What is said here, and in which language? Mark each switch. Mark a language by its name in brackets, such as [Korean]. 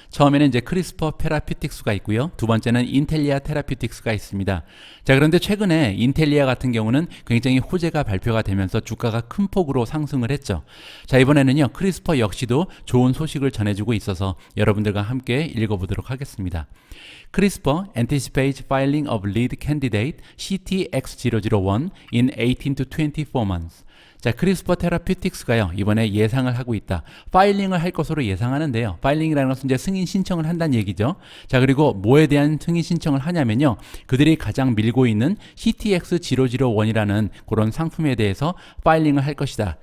[Korean] 처음에는 이제 크리스퍼 테라퓨틱스가 있고요. 두 번째는 인텔리아 테라퓨틱스가 있습니다. 자, 그런데 최근에 인텔리아 같은 경우는 굉장히 호재가 발표가 되면서 주가가 큰 폭으로 상승을 했죠. 자, 이번에는요, 크리스퍼 역시도 좋은 소식을 전해주고 있어서 여러분들과 함께 읽어보도록 하겠습니다. [English] CRISPR anticipates filing of lead candidate CTX001 in 18 to 24 months. [Korean] 자, 크리스퍼 테라퓨틱스가요, 이번에 예상을 하고 있다. 파일링을 할 것으로 예상하는데요. 파일링이라는 것은 이제 승인 신청을 한다는 얘기죠. 자, 그리고 뭐에 대한 승인 신청을 하냐면요, 그들이 가장 밀고 있는 CTX001이라는 그런 상품에 대해서 파일링을 할 것이다.